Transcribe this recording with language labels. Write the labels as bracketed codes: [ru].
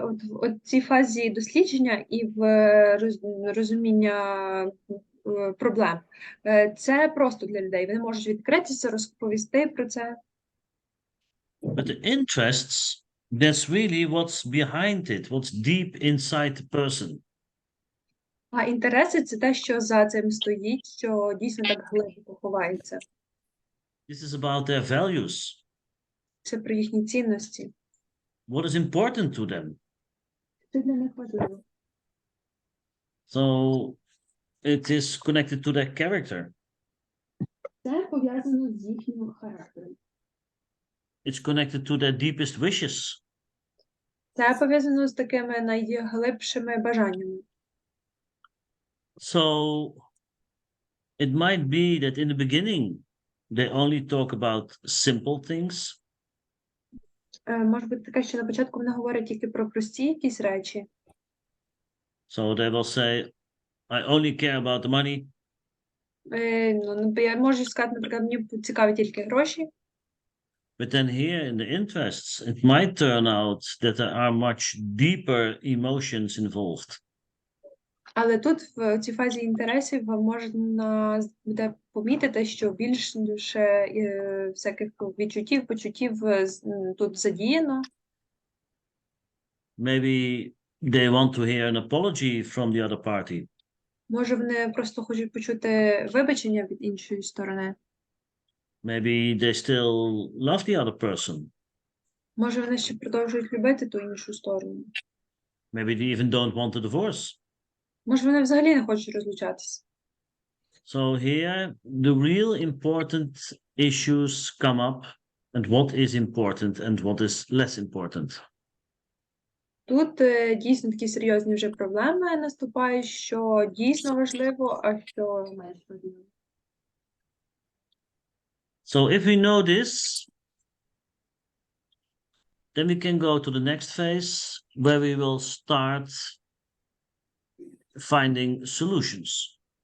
[uk] От цій фазі дослідження і в розуміння проблем. Це просто для людей. Вони можуть відкритися, розповісти про це. [en] But the interests, that's really what's behind it, what's deep inside the person. [uk] А інтереси – це те, що за цим стоїть, що дійсно так глибоко ховається. [en] This is about their values. [uk] Це про їхні цінності. [en] What is important to them? [uk] Це для них важливо. [en] So it is connected to their character. [uk] Це пов'язано з їхнім характером. [en] It's connected to their deepest wishes. [uk] Це пов'язано з такими найглибшими бажаннями. [en] So it might be that in the beginning they only talk about simple things. [uk] Може бути таке, що на початку вони говорять тільки про прості якісь речі. [en] So they will say, I only care about the money. [uk] Я можу сказати, наприклад, мені цікаві тільки гроші. [en] But then here in the interests, it might turn out that there are much deeper emotions involved. [uk] Але тут, в цій фазі інтересів, можна буде помітити, що більше всяких відчуттів, почуттів тут задіяно. [en] Maybe they want to hear an apology from the other party. [uk] Може, вони просто хочуть почути вибачення від іншої сторони. [en] Maybe they still love the other person. [uk] Може, вони ще продовжують любити ту іншу сторону. [en] Maybe they even don't want a divorce. [uk] Може, вони взагалі не хочуть розлучатися. [en] So here, the real important issues come up, and what is important and what is less important. [uk] Тут дійсно такі серйозні вже проблеми наступають, що дійсно важливо, а що менш важливо. [en] So if we know this, then we can go to the next phase where we will start finding solutions.